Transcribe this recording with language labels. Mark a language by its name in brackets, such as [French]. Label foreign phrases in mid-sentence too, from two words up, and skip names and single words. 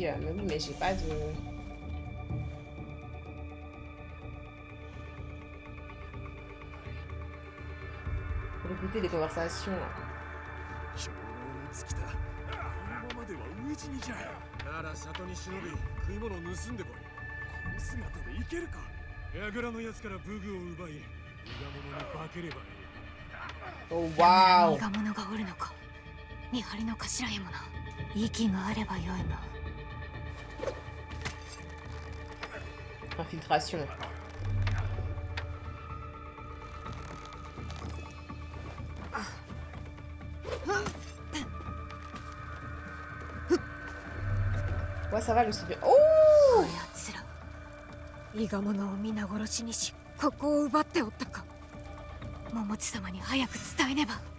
[French] Mais oui, mais j'ai pas de... Pour écouter les conversations. [Japanese] なら里に忍び食い物を盗んでこい。この姿でいけるか。櫓のやつから武具を奪い、伊賀者に化ければいい。 [English] Oh wow. [Japanese] 伊賀者がおるのか。見張りの頭へもな。息があればよいな。 [French] Infiltration. Ouais, ça va le super. Oh! [Japanese] やつら。伊賀者を皆殺しにし、ここを奪っておったか。桃地様に早く伝えねば。